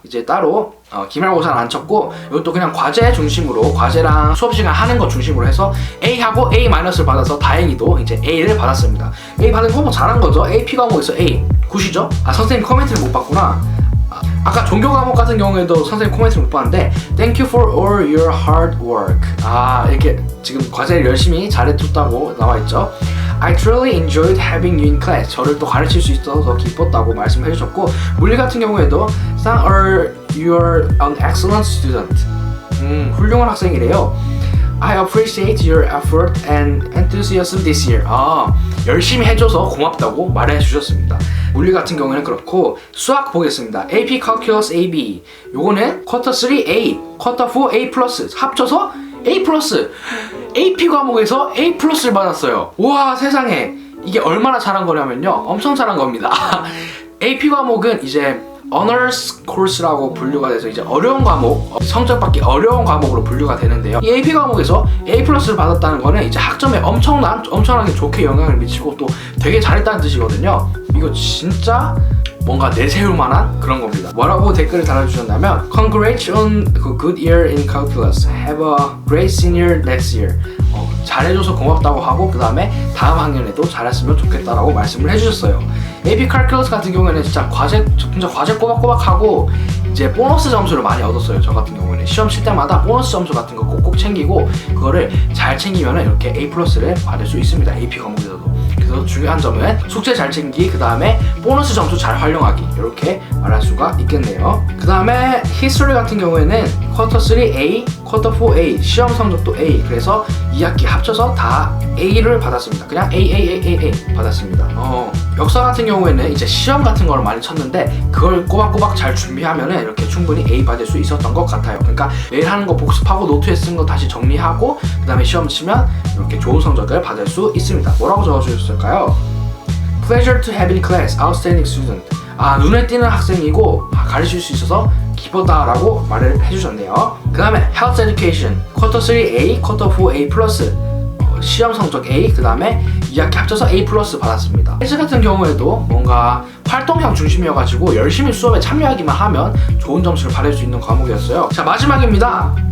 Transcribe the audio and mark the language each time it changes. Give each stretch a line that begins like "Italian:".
Korean: 이제 따로 기말고사는 안 쳤고 이것도 그냥 과제 중심으로, 과제랑 수업 시간 하는 거 중심으로 해서 A하고 A-를 받아서 다행히도 이제 A를 받았습니다. A 받은 거 뭐 잘한 거죠. AP 과목에서 A 굿이죠. 선생님 코멘트를 못 봤구나. 아까 종교 과목 같은 경우에도 선생님 코멘트를 못 봤는데
English: Thank you for all your hard work.
Korean: 이렇게 지금 과제를 열심히 잘해줬다고 나와있죠.
English: I truly enjoyed having you in class.
Korean: 저를 또 가르칠 수 있어서 기뻤다고 말씀해 주셨고, 물리 같은 경우에도
English: You're an excellent student.
Korean: 훌륭한 학생이래요.
English: I appreciate your effort and enthusiasm this year.
Korean: 열심히 해줘서 고맙다고 말해 주셨습니다. 물리 같은 경우에는 그렇고, 수학 보겠습니다.
English: AP Calculus AB.
Korean: 요거는 쿼터 3 A, 쿼터 4 A+, 합쳐서 A+. AP 과목에서 A+를 받았어요. 우와, 세상에. 이게 얼마나 잘한 거냐면요, 엄청 잘한 겁니다. AP 과목은 이제 Honors Course라고 분류가 돼서 이제 어려운 과목, 성적 받기 어려운 과목으로 분류가 되는데요. 이 AP 과목에서 A+를 받았다는 거는 이제 학점에 엄청나게 좋게 영향을 미치고 또 되게 잘했다는 뜻이거든요. 이거 진짜 뭔가 내세울 만한 그런 겁니다. 뭐라고 댓글을 달아주셨냐면
English: Congrats on a good year in calculus. Have a great senior next year.
Korean: 잘해줘서 고맙다고 하고 그 다음에 다음 학년에도 잘했으면 좋겠다라고 말씀을 해주셨어요. AP 칼큘러스 같은 경우에는 진짜 과제 꼬박꼬박하고 이제 보너스 점수를 많이 얻었어요. 저 같은 경우에는 시험 칠 때마다 보너스 점수 같은 거 꼭꼭 챙기고 그거를 잘 챙기면 이렇게 A+를 받을 수 있습니다. AP 과목에서도. 그래서 중요한 점은 숙제 잘 챙기기, 그 다음에 보너스 점수 잘 활용하기, 이렇게 말할 수가 있겠네요. 그 다음에 히스토리 같은 경우에는 쿼터 3 A, 쿼터 4 A, 시험 성적도 A. 그래서 2학기 합쳐서 다 A를 받았습니다. 그냥 A 받았습니다. 역사 같은 경우에는 이제 시험 같은 걸 많이 쳤는데 그걸 꼬박꼬박 잘 준비하면은 이렇게 충분히 A 받을 수 있었던 것 같아요. 그러니까 매일 하는 거 복습하고 노트에 쓴 거 다시 정리하고 그 다음에 시험 치면 이렇게 좋은 성적을 받을 수 있습니다. 뭐라고 적어주셨을까요?
English: Pleasure to have in class, outstanding student.
Korean: 눈에 띄는 학생이고 가르칠 수 있어서 기쁘다라고 말을 해주셨네요. 그 다음에 Health Education, 쿼터 3 A, 쿼터 4 A 플러스, 시험 성적 A, 그 다음에 2학기 합쳐서 A 플러스 받았습니다. 헬스 같은 경우에도 뭔가 활동형 중심이어가지고 열심히 수업에 참여하기만 하면 좋은 점수를 받을 수 있는 과목이었어요. 자, 마지막입니다.